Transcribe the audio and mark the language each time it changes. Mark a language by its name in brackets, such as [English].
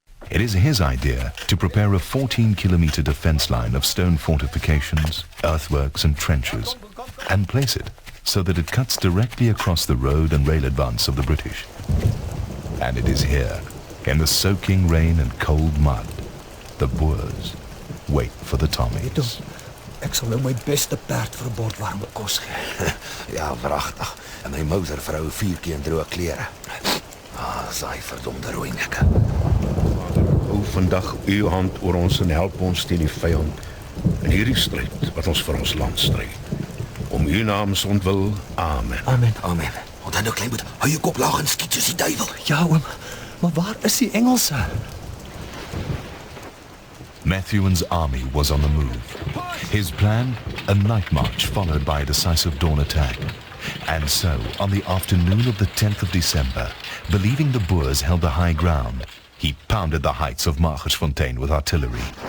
[English] It is his idea to prepare a 14-kilometer defense line of stone fortifications, earthworks and trenches, and place it so that it cuts directly across the road and rail advance of the British. And it is here, in the soaking rain and cold mud, the Boers wait for the Tommies. [Afrikaans] Ek sal nou my beste perd vir 'n bord warme kos gee. Ja, pragtig. En my motorvrou 4 keer in droë klere. Saai verdomde rooi nekke. Hou vandag u hand oor ons en help ons teen die vyand in hierdie stryd wat ons vir ons land stry. Om u naam ontwil. Amen. Amen. Amen. Onthou nou klein boet, hou jou kop laag en skiet soos die duiwel. Ja oom, maar waar is die Engelse? [English] Methuen army was on the move. His plan, a night march followed by a decisive dawn attack. And so, on the afternoon of the 10th of December, believing the Boers held the high ground, he pounded the heights of Magersfontein with artillery.